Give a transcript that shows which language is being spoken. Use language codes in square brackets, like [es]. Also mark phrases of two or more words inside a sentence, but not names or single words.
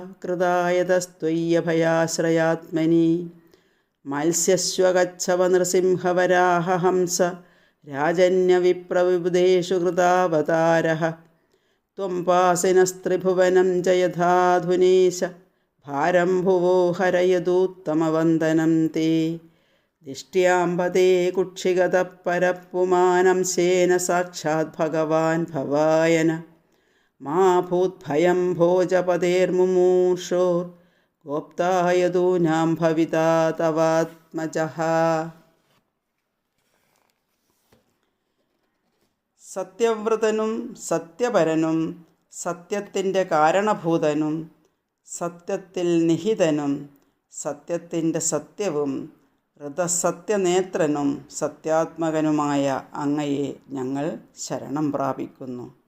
[sa] कृतायतस्त्वय्यभयाश्रयात्मनि मत्स्यश्वगच्छव नृसिंहवराहहंस राजन्यविप्रविबुधेषु कृतावतारः त्वं पासिनस्त्रिभुवनं च यथाधुनेश भारं भुवो हरयदुत्तमवन्दनं ते दिष्ट्याम्बते कुक्षिगतः परपुमानं शेन साक्षात् भगवान् भवायन मा भूद्भयं भोजपतेर्मुमूर्षोर्गोप्तायदूनां भविता तवात्मजः [ml] സത്യവ്രതനും സത്യപരനും സത്യത്തിൻ്റെ കാരണഭൂതനും സത്യത്തിൽ നിഹിതനും സത്യത്തിൻ്റെ സത്യവും ഋതസത്യനേത്രനും സത്യാത്മകനുമായ അങ്ങയെ ഞങ്ങൾ ശരണം പ്രാപിക്കുന്നു.